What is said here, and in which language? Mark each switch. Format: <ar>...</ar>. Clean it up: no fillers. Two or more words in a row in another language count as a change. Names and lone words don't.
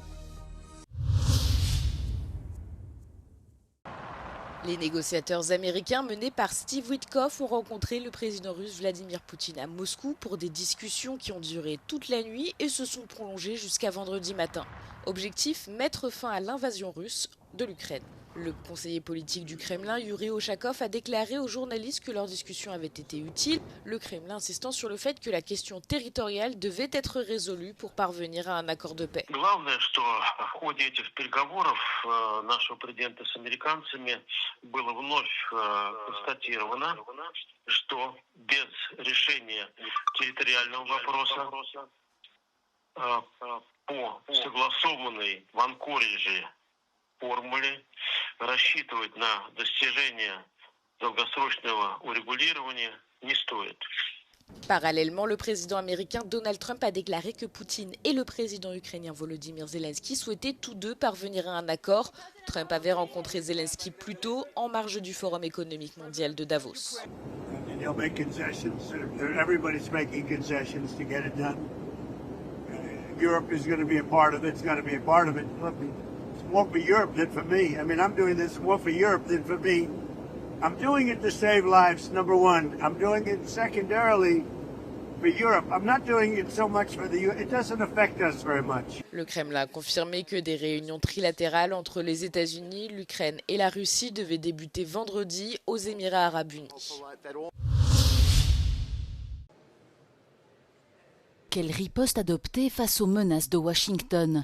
<fr>Les négociateurs américains menés par Steve Witkoff ont rencontré le président russe Vladimir Poutine à Moscou pour des discussions qui ont duré toute la nuit et se sont prolongées jusqu'à vendredi matin. Objectif, mettre fin à l'invasion russe de l'Ukraine. Le conseiller politique du Kremlin, Yuri Ushakov, a déclaré aux journalistes que leur discussion avait été utile, le Kremlin insistant sur le fait que la question territoriale devait être résolue pour parvenir à un accord de paix.</fr> <ru>Главное, что в ходе этих переговоров нашего президента с американцами было вновь констатировано, что без решения территориального вопроса по согласованной в Анкоридже формуле рассчитывать на достижение долгосрочного урегулирования не стоит.</ru> <fr>Parallèlement, le président américain Donald Trump a déclaré que Poutine et le président ukrainien Volodymyr Zelensky souhaitaient tous deux parvenir à un accord. Trump avait rencontré Zelensky plus tôt en marge du Forum économique mondial de Davos.</fr> <en>Europe is going to be a part of it. It's going to be a part of it. It's more for Europe than for me. I mean, I'm doing this more for Europe than for me. I'm doing it to save lives, number one. I'm doing it secondarily for Europe. I'm not doing it so much for the U.S. It doesn't affect us very much.</en> <fr>Le Kremlin a confirmé que des réunions trilatérales entre les États-Unis, l'Ukraine et la Russie devaient débuter vendredi aux Émirats arabes unis. Quelle riposte adopter face aux menaces de Washington?</fr>